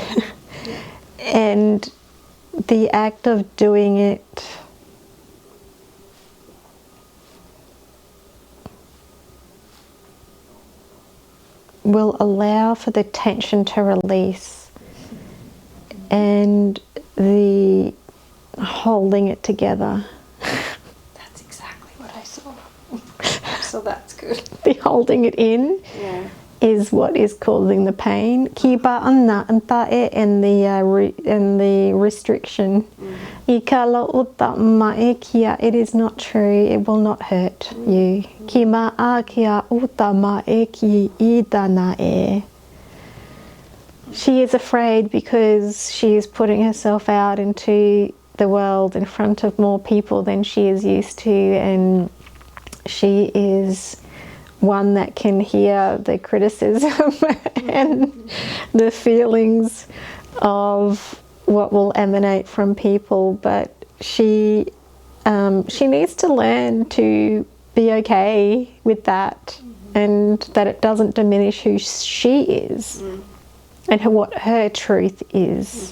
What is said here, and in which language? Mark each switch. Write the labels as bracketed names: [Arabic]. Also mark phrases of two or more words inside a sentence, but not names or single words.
[English] And the act of doing it will allow for the tension to release and the holding it together. That's exactly what I saw. So that's good. The holding it in is what is causing the pain. Kiba anna anta e and the restriction. Ikala uta ma e kia, it is not true, it will not hurt you. Kima a kia uta ma e ki idana e. She is afraid because she is putting herself out into the world in front of more people than she is used to, and she is one that can hear the criticism and the feelings of what will emanate from people, but she needs to learn to be okay with that, and that it doesn't diminish who she is and what her truth is.